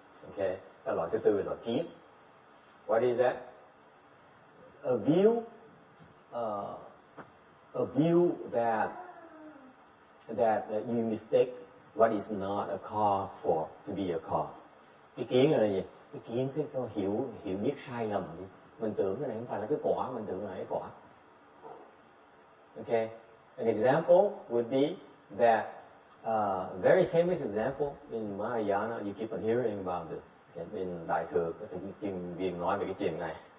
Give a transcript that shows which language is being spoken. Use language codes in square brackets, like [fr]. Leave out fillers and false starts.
[vi] Okay, cái loại thứ tư là kiến. [en] What is that? A view that you mistake what is not a cause for to be a cause. [vi] Cái kiến là gì? Cái kiến cái hiểu biết sai lầm. Mình tưởng cái này không phải là cái quả, mình tưởng là cái quả. [en] Okay. An example would be that very famous example in Mahayana, you keep on hearing about this. Okay. [vi] Bên Đại Thừa có thể chuyên viên nói về cái chuyện này.